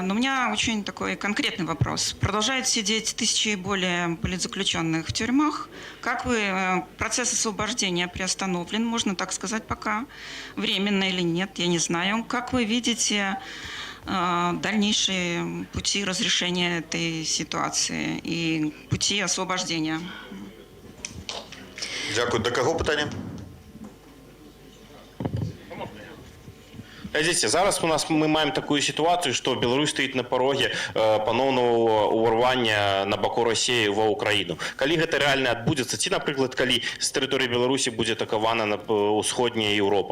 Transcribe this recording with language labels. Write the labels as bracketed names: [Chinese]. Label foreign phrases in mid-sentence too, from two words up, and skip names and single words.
[Russian] Но у меня очень такой конкретный вопрос. Продолжают сидеть тысячи и более политзаключенных в тюрьмах. Как вы, процесс освобождения приостановлен, можно так сказать пока, временно или нет, я не знаю. Как вы видите дальнейшие пути разрешения этой ситуации и пути освобождения? [Ukrainian] Дякую. До кого питання? Глядите, зараз ми маємо таку ситуацію, що Білорусь стоїть на порогі поновного уварвання на боку Росії в Україну. Коли це реально відбудеться, ці, наприклад, коли з території Білорусі буде атакована Усходня Європа.